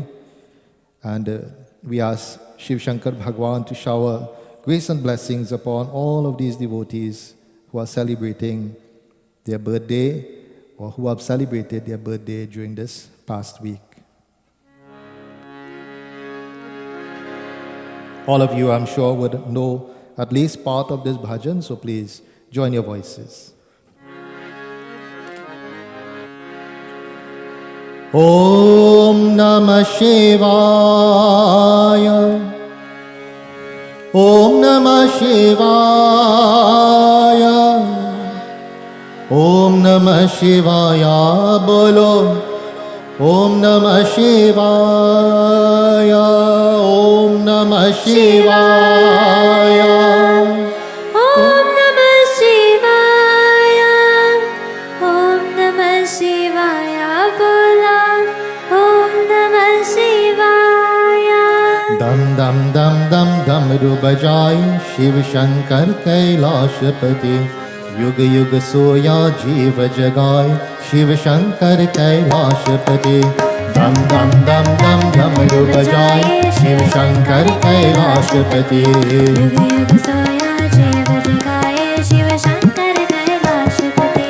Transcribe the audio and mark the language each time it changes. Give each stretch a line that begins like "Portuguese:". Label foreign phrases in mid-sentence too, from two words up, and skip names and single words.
English: And we ask Shiv Shankar Bhagwan to shower grace and blessings upon all of these devotees who are celebrating their birthday or who have celebrated their birthday during this past week. All of you, I'm sure, would know at least part of this bhajan, so please join your voices.
Sanskrit: ॐ नमः शिवाय. ॐ नमः शिवाय. ॐ नमः शिवाय बोलो. ॐ नमः शिवाय. ॐ नमः शिवाय. ॐ नमः शिवाय. ॐ नमः शिवाय बोला. ॐ नमः शिवाय.
Hindi: दम दम दम दम डमरू बजाए शिव शंकर कैलाशपति. युग युग सोया जीव जगाए शिव शंकर कैलाशपति दम दम दम दम डमरू बजाए शिव शंकर कैलाशपति युग युग सोया जीव जगाए शिव शंकर कैलाशपति